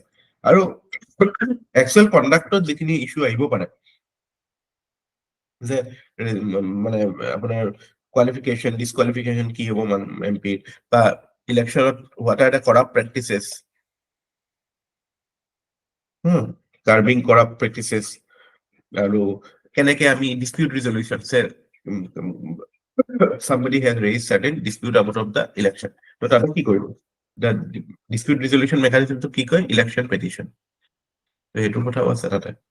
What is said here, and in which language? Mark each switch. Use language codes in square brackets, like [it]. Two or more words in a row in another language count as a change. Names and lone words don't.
[as] আৰু [en] actual conduct [as] যিখিনি ইছ্যু আহিব পাৰে, যে মানে আপোনাৰ [en] qualification disqualification [as] কি হ'ব এমপি, বা ইলেকশ্যনত [en] what are the corrupt practices, curbing corrupt practices, [as] আৰু কেনেকে আমি [en] dispute resolution somebody has raised certain dispute out of the election, [as] তো তাতে কি কৰিব, [en] the dispute resolution mechanism to [as] কি কয়, [en] election petition, [as] তো এইটো কথাও আছে তাতে।